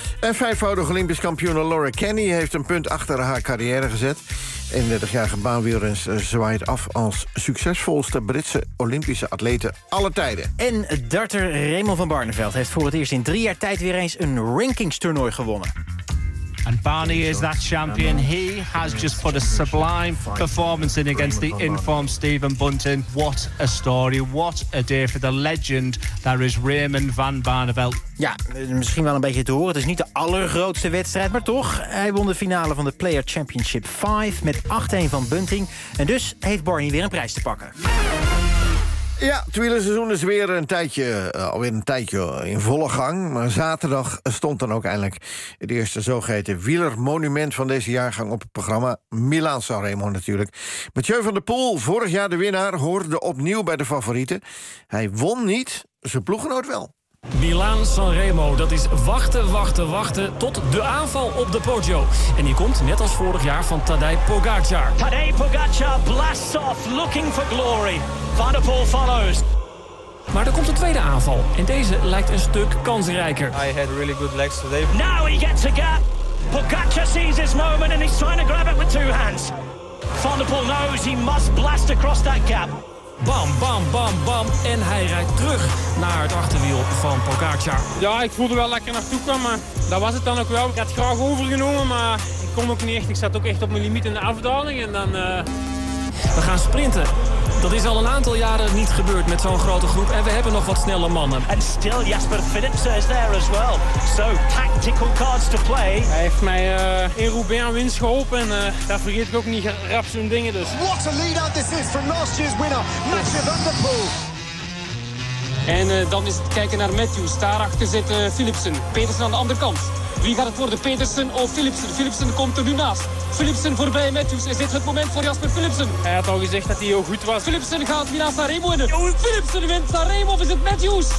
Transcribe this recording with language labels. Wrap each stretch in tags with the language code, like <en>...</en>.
<nl>En vijfvoudig Olympisch kampioene Laura Kenny heeft een punt achter haar carrière gezet. 31-jarige baanwielrenner zwaait af als succesvolste Britse Olympische atlete aller tijden. En darter Raymond van Barneveld heeft voor het eerst in 3 jaar tijd weer eens een rankingstoernooi gewonnen.</nl> <en>And Barney is that champion. He has just put a sublime performance in against the inform Stephen Bunting. What a story, what a day for the legend that is Raymond van Barneveld.</en> <nl>Ja, misschien wel een beetje te horen. Het is niet de allergrootste wedstrijd, maar toch. Hij won de finale van de Player Championship 5 met 8-1 van Bunting. En dus heeft Barney weer een prijs te pakken. Ja, het wielerseizoen is weer een tijdje, alweer een tijdje in volle gang. Maar zaterdag stond dan ook eindelijk het eerste zogeheten wielermonument van deze jaargang op het programma. Milaan San Remo natuurlijk. Mathieu van der Poel, vorig jaar de winnaar, hoorde opnieuw bij de favorieten. Hij won niet, zijn ploeggenoot wel. Milaan San Remo, dat is wachten, wachten, wachten tot de aanval op de Poggio. En die komt net als vorig jaar van Tadej Pogacar.</nl> <en>Tadej Pogacar blasts off, looking for glory. Van der Poel follows.</en> <nl>Maar er komt een tweede aanval en deze lijkt een stuk kansrijker.</nl> <en>I had really good legs today. Now he gets a gap. Pogacar sees his moment and he's trying to grab it with 2 hands. Van der Poel knows he must blast across that gap. Bam, bam, bam, bam.</en> <nl>En hij rijdt terug naar het achterwiel van Pogacar. Ja, ik voelde wel lekker naartoe kwam, maar dat was het dan ook wel. Ik had graag overgenomen, maar ik kon ook niet echt. Ik zat ook echt op mijn limiet in de afdaling en dan... We gaan sprinten. Dat is al een aantal jaren niet gebeurd met zo'n grote groep. En we hebben nog wat snelle mannen.</nl> <en>En still Jasper Philipsen is there as well. So, tactical cards to play.</en> <nl>Hij heeft mij in Roubaix aan winst geholpen. En daar vergeet ik ook niet rap zo'n dingen dus.</nl> <en>What a lead out this is from last year's winner, Mathieu van der Poel.</en> <nl>En dan is het kijken naar Matthews. Daarachter zit Philipsen. Petersen aan de andere kant. Wie gaat het worden, Petersen of Philipsen? Philipsen komt er nu naast. Philipsen voorbij Matthews. Is dit het moment voor Jasper Philipsen? Hij had al gezegd dat hij heel goed was. Philipsen gaat weer naar San Remo winnen. Philipsen wint San Remo of is het Matthews?</nl>